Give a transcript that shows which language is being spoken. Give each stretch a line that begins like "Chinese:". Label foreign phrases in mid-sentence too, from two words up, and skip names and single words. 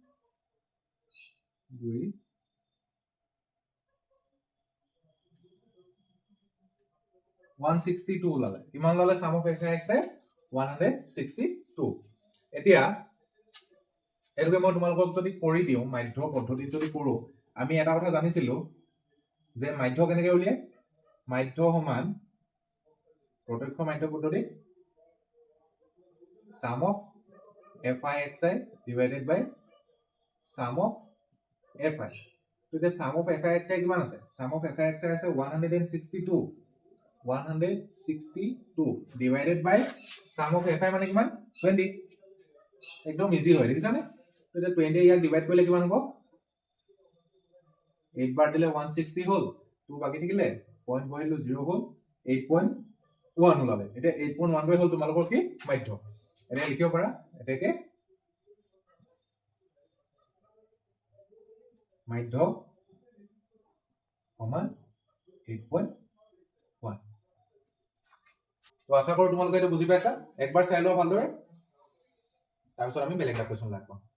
Assamese: 2 162 ওলালে কিমান ললে
English: sum of f i x i
Assamese: 162 এতিয়া এটোকে মই তোমালোকক যদি কৰি দিও মাধ্য পদ্ধতিত যদি কৰো আমি এটা কথা জানিছিলো যে মাধ্য কেনেকৈ উলিয়ায় মাধ্য সমান প্ৰত্যক্ষ মাধ্য পদ্ধতি
English: sum of fi xi divided by sum of fi
Assamese: তো এতিয়া
English: sum of fi xi
Assamese: কিমান আছে
English: sum of fi xi
Assamese: আছে 162
English: divided by sum of fi
Assamese: মানে কিমান 20 একদম ইজি হয় দেখিছানে তো এটা 20 ইয়াক ডিভাইড কৰিলে কিমান হ'ব 8 বাৰ দিলে 160 হ'ল 2 বাকি থাকিলে পইণ্ট বহিলো 0 হ'ল 8.0 1 ওলালে এতিয়া 8.1 হ'ল তোমালোকৰ কি মাধ্য এনে লিখিব পাৰা এটাকে মাধ্য সমান 8.1 তো আশা কৰো তোমালোকে এটা বুজি পাইছা একবাৰ চাই লোৱা ভালদৰে তাৰপিছত আমি বেলেগ এটা কোৱেশ্চন লাগব